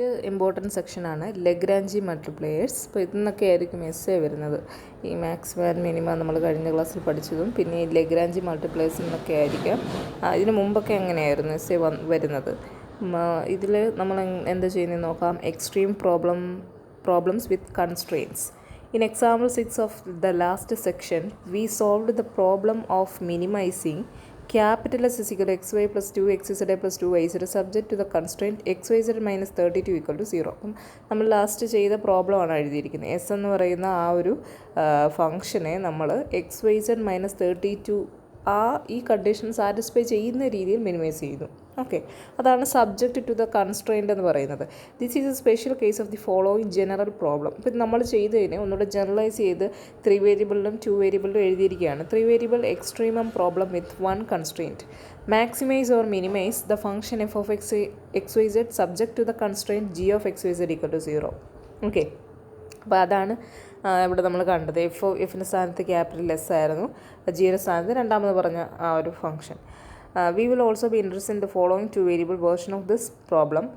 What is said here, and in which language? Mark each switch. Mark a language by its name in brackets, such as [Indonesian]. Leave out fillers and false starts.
[Malayalam] Important സെക്ഷനാണ് Lagrange multipliers. അപ്പോൾ ഇതിന്നൊക്കെ ആയിരിക്കും എസ്സേ വരുന്നത്. ഈ മാക്സിമ ആൻഡ് മിനിമ നമ്മൾ കഴിഞ്ഞ ക്ലാസ്സിൽ പഠിച്ചതും പിന്നെ ഈ ലഗ്രാഞ്ചി മൾട്ടിപ്ലയേഴ്സ് എന്നൊക്കെ ആയിരിക്കാം. ഇതിന് മുമ്പൊക്കെ എങ്ങനെയായിരുന്നു എസ്സേ വരുന്നത്. ഇതിൽ നമ്മൾ എന്താ ചെയ്യുന്നത് നോക്കാം. [English] Extreme problems with constraints. In example 6 of the last section, we solved the problem of minimizing capital S is equal to xy plus 2xz plus 2yz subject to the constraint xyz minus 32 equal to 0. [Malayalam] അപ്പം നമ്മൾ last ചെയ്ത പ്രോബ്ലമാണ് എഴുതിയിരിക്കുന്നത്. S എന്ന് പറയുന്ന ആ ഒരു ഫംഗ്ഷനെ നമ്മൾ xyz മൈനസ് 32 ഈ കണ്ടീഷൻ സാറ്റിസ്ഫൈ ചെയ്യുന്ന രീതിയിൽ മിനിമൈസ് ചെയ്യുന്നു. ഓക്കെ, അതാണ് [English] subject to the constraint [Malayalam] എന്ന് പറയുന്നത്. [English] This is a special case of the following general problem. [Malayalam] ഇപ്പം നമ്മൾ ചെയ്തതിനെ ഒന്നുകൂടെ ജനറലൈസ് ചെയ്ത് 3 വേരിയബിളിലും 2 വേരിയബിളിലും എഴുതിയിരിക്കുകയാണ്. [English] 3 variable extremum problem with 1 constraint. Maximise or minimise the function F of X Y Z subject to the constraint G of X Y Z equal to 0. [Malayalam] Okay, അപ്പോൾ അതാണ് ഇവിടെ നമ്മൾ കണ്ടത്. എഫിൻ്റെ സ്ഥാനത്ത് ക്യാപിറ്റൽ എസ് ആയിരുന്നു, ജിയുടെ സ്ഥാനത്ത് രണ്ടാമത് പറഞ്ഞ ആ ഒരു function. [English] We will also be interested in the following 2 variable version of this problem.